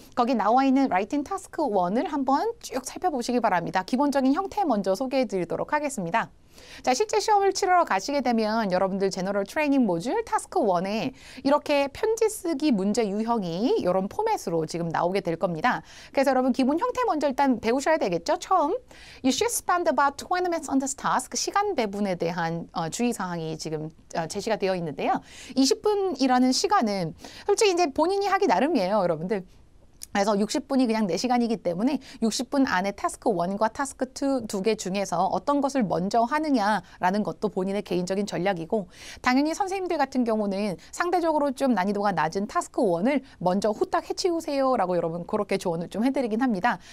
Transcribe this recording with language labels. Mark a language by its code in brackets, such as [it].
[ko] 거기 나와 있는 라이팅 타스크 1을 한번 쭉 살펴보시기 바랍니다. 기본적인 형태 먼저 소개해 드리도록 하겠습니다. 자, 실제 시험을 치러 가시게 되면 여러분들 제너럴 트레이닝 모듈 타스크 1에 이렇게 편지 쓰기 문제 유형이 이런 포맷으로 지금 나오게 될 겁니다. 그래서 여러분 기본 형태 먼저 일단 배우셔야 되겠죠. 처음, [en] You should spend about 20 minutes on this task. [ko] 시간 배분에 대한 주의사항이 지금 제시가 되어 있는데요. 20분이라는 시간은 솔직히 이제 본인이 하기 나름이에요, 여러분들. 그래서 60분이 그냥 4시간이기 때문에 60분 안에 타스크 1과 타스크 2 두 개 중에서 어떤 것을 먼저 하느냐라는 것도 본인의 개인적인 전략이고, 당연히 선생님들 같은 경우는 상대적으로 좀 난이도가 낮은 타스크 1을 먼저 후딱 해치우세요라고 여러분 그렇게 조언을 좀 해드리긴 합니다.